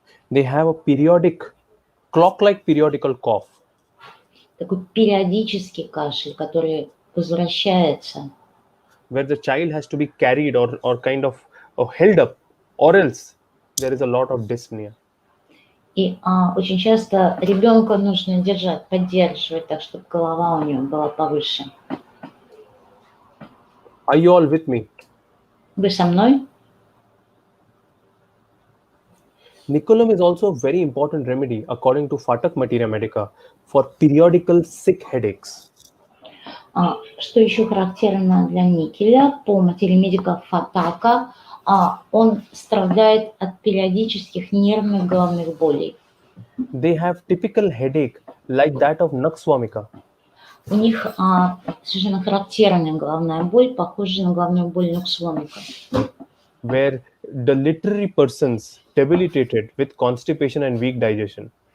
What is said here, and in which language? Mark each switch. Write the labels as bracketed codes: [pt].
[en] They have a periodic, clock-like periodical cough. [ru] Такой периодический кашель, который возвращается. [en] Where the child has to be carried or kind of held up, or else there is a lot of dyspnea. [ru] И очень часто ребенка нужно держать, поддерживать, так чтобы голова у него была повыше. [en] Are you all with me? [ru] Вы со мной? [en] Nicolam is also a very important remedy according to Phatak Materia Medica for periodical sick headaches. [ru] Что еще характерно для никеля, по материи медика Фатака, он страдает от периодических нервных головных болей. [en] They have typical headache like that of Nakswamika. [ru] У них совершенно характерная головная боль, похожая на головную боль Нуксвамика. [en] Where the literary persons debilitated with constipation and weak digestion.